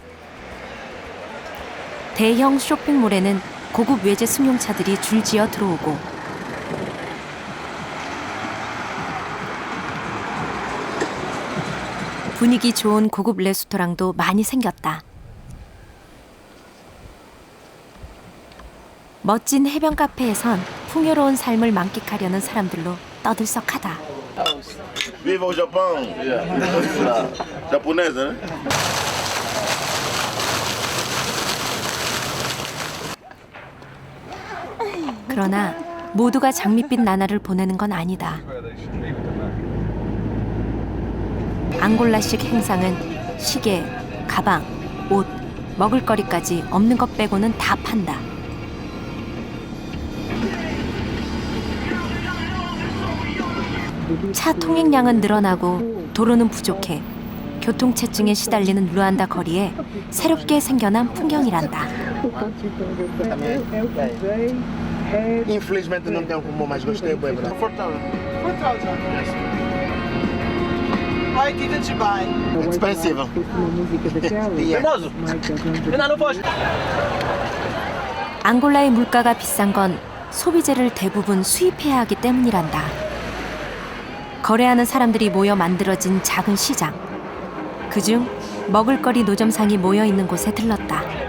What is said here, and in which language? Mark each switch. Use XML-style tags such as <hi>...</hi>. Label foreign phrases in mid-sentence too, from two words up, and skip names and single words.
<ko>대형 쇼핑몰에는 고급 외제 승용차들이 줄지어 들어오고 분위기 좋은 고급 레스토랑도 많이 생겼다. 멋진 해변 카페에선 풍요로운 삶을 만끽하려는 사람들로 떠들썩하다.</ko> <pt>Viva o Japão! Japonesa, né?</pt> <ko>그러나 모두가 장밋빛 나날을 보내는 건 아니다. 앙골라식 행상은 시계, 가방, 옷, 먹을거리까지 없는 것 빼고는 다 판다. 차 통행량은 늘어나고 도로는 부족해 교통체증에 시달리는 루안다 거리에 새롭게 생겨난 풍경이란다.</ko> <pt>Infelizmente não tenho como, mas gostei bem, bro.</pt> <en>4,000. Why didn't you buy? Expensive.</en> <ko>앙골라의 물가가 비싼 건 소비재를 대부분 수입해야 하기 때문이란다. 거래하는 사람들이 모여 만들어진 작은 시장. 그중 먹을거리 노점상이 모여 있는 곳에 들렀다.</ko>